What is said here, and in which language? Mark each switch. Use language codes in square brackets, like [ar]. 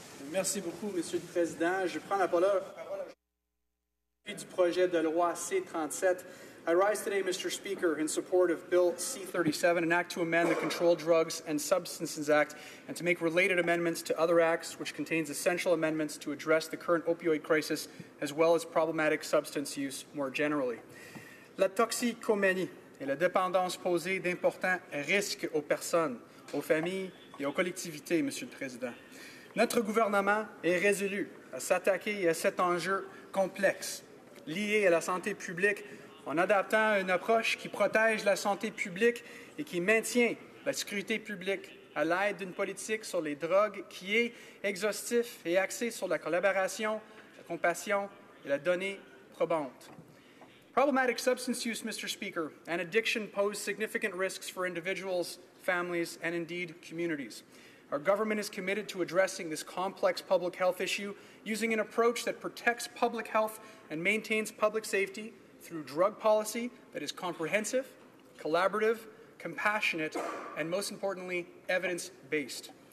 [fr] Merci beaucoup, Monsieur le Président. Je prends la parole du projet de loi C-37. [en] I rise today, Mr. Speaker, in support of Bill C-37, an act to amend the Controlled Drugs and Substances Act and to make related amendments to other acts, which contains essential amendments to address the current opioid crisis as well as problematic substance use more generally. [fr] La toxicomanie et la dépendance posent d'importants risques aux personnes, aux familles et aux collectivités, Monsieur le Président. Notre gouvernement est résolu à s'attaquer à cet enjeu complexe lié à la santé publique en adaptant une approche qui protège la santé publique et qui maintient la sécurité publique à l'aide d'une politique sur les drogues qui est exhaustif et axée sur la collaboration, la compassion et la donnée probante. [en] Problematic substance use, Mr. Speaker, and addiction pose significant risks for individuals, families, and indeed communities. Our government is committed to addressing this complex public health issue using an approach that protects public health and maintains public safety through drug policy that is comprehensive, collaborative, compassionate, and most importantly, evidence-based.